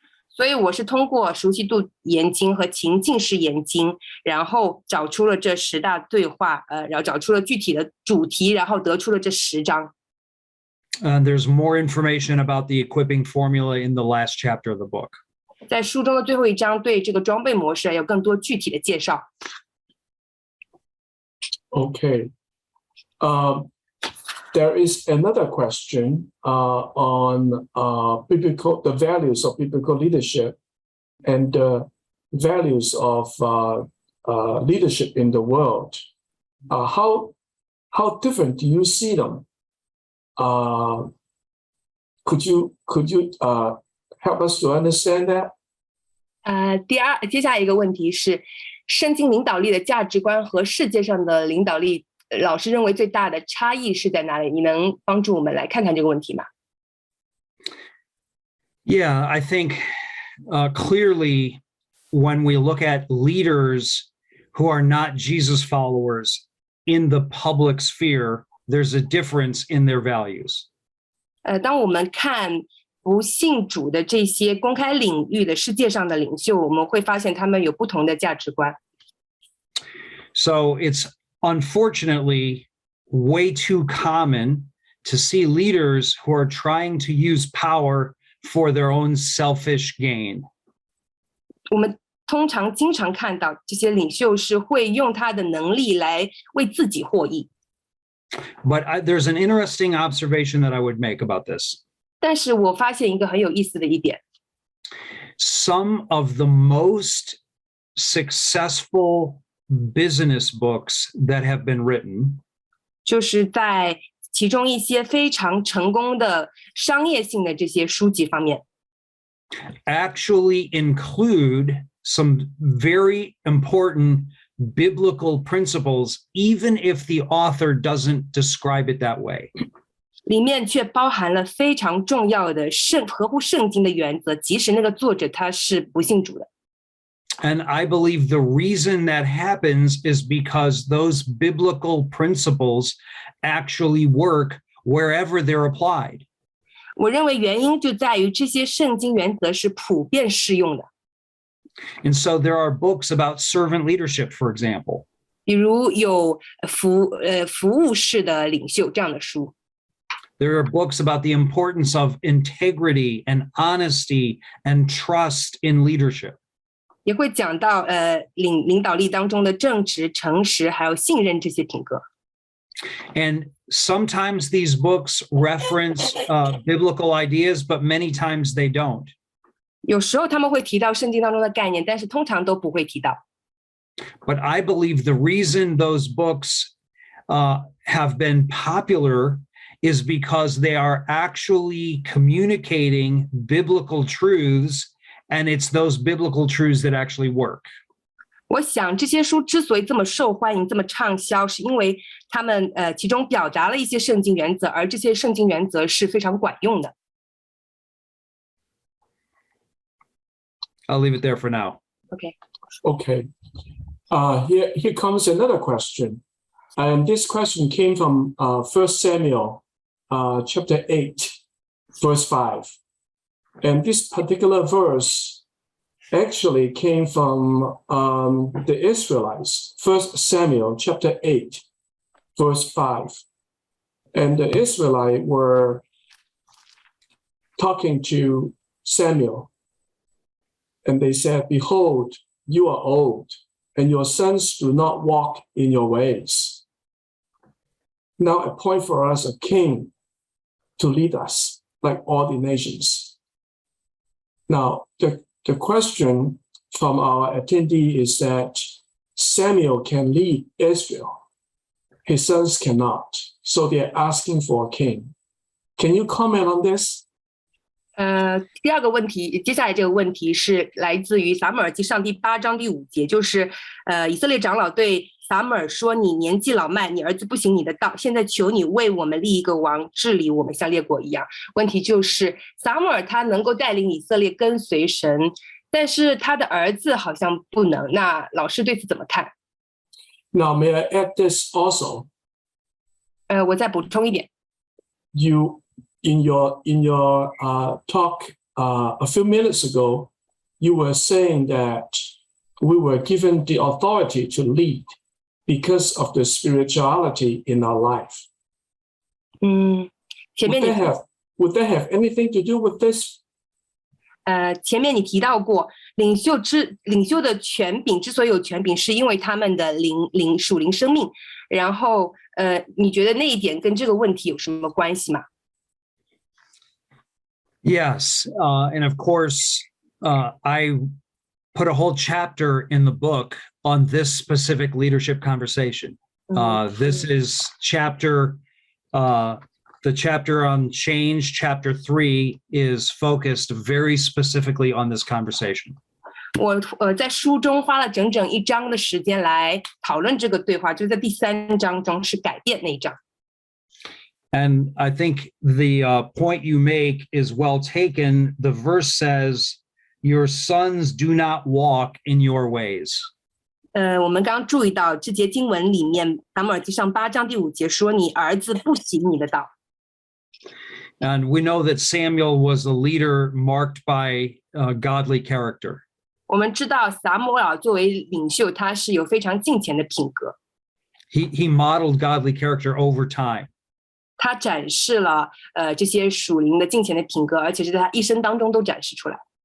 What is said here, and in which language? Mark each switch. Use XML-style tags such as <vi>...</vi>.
<zh>所以我是通过熟悉度研经和情境式研经，然后找出了这10大对话，然后找出了具体的主题，然后得出了这10章。</zh> <en>There's more information about the equipping formula in the last chapter of the book.</en> <zh>在书中的最后一章对这个装备模式有更多具体的介绍。</zh> <en>Okay. There is another question on the values of biblical leadership and the values of leadership in the world. How different do you see them? Could you help us to understand that?</en> <zh>接下来一个问题是，圣经领导力的价值观和世界上的领导力，老师认为最大的差异是在哪里？你能帮助我们来看看这个问题吗？</zh> <en>Yeah, I think clearly when we look at leaders who are not Jesus followers in the public sphere, there's a difference in their values.</en> <zh>当我们看不信主的这些公开领域的世界上的领袖，我们会发现他们有不同的价值观。</zh> <en>So it's unfortunately way too common to see leaders who are trying to use power for their own selfish gain.</en> <zh>我们经常看到这些领袖是会用他的能力来为自己获益。</zh> <en>But there's an interesting observation that I would make about this.</en> <zh>但是我发现一个很有意思的一点，</zh> <en>Some of the most successful business books that have been written</en> <zh>就是在其中一些非常成功的商业性的这些书籍方面，</zh> <en>actually include some very important biblical principles, even if the author doesn't describe it that way.</en> <zh>里面却包含了非常重要的合乎圣经的原则，即使那个作者他是不信主的。</zh> <en>And I believe the reason that happens is because those biblical principles actually work wherever they're applied.</en> <zh>我认为原因就在于这些圣经原则是普遍适用的。</zh> <en>And so there are books about servant leadership, for example.</en> <zh>比如有服务式的领袖这样的书。</zh> <en>There are books about the importance of integrity and honesty and trust in leadership.</en> <zh>也会讲到领导力当中的正直、诚实还有信任这些品格。</zh> <en>And sometimes these books reference biblical ideas, but many times they don't.</en> <zh>有时候他们会提到圣经当中的概念，但是通常都不会提到。</zh> <en>But I believe the reason those books have been popular is because they are actually communicating biblical truths, and it's those biblical truths that actually work.</en> <zh>我想这些书之所以这么受欢迎、这么畅销，是因为他们其中表达了一些圣经原则，而这些圣经原则是非常管用的。</zh> <en>I'll leave it there for now. OK， Okay. Here comes another question. And this question came from 1 Samuel chapter 8, verse 5. And this particular verse actually came from the Israelites, 1 Samuel chapter 8, verse 5. And the Israelites were talking to Samuel. And they said, "Behold, you are old, and your sons do not walk in your ways. Now appoint for us a king to lead us, like all the nations." Now, the question from our attendee is that Samuel can lead Israel. His sons cannot. So they're asking for a king. Can you comment on this?</en> <zh>第二个问题，接下来这个问题是来自于撒母耳记上第8章第5节，就是以色列长老对撒母耳说：“你年纪老迈，你儿子不行你的道，现在求你为我们立一个王，治理我们像列国一样。” 问题就是撒母耳他能够带领以色列跟随神，但是他的儿子好像不能。那老师对此怎么看？</zh> <en>Now, may I add this also?</en> <zh>我再补充一点。</zh> <en>You in your talk a few minutes ago, you were saying that we were given the authority to lead because of the spirituality in our life.</en> <zh>前面</zh> <en>Would that have anything to do with this?</en> <zh>前面你提到过，领袖的权柄之所以有权柄，是因为他们的属灵生命。然后你觉得那一点跟这个问题有什么关系吗？</zh> <en>Yes, and of course, I put a whole chapter in the book on this specific leadership conversation. This is the chapter on change, chapter 3, is focused very specifically on this conversation.</en> <zh>我在书中花了整整1章的时间来讨论这个对话，就在第3章中是改变那一章。</zh> <en>And I think the point you make is well taken. The verse says, "Your sons do not walk in your ways."</en> <zh>我们刚刚注意到这节经文里面，撒母耳记上8章第5节说：“你儿子不行你的道。”</zh> <en>And we know that Samuel was a leader marked by godly character.</en> <zh>我们知道撒母耳作为领袖，他是有非常敬虔的品格。</zh> <en>He modeled godly character over time.</en> <zh>他展示了这些属灵的敬虔的品格，而且是在他一生当中都展示出来。</zh>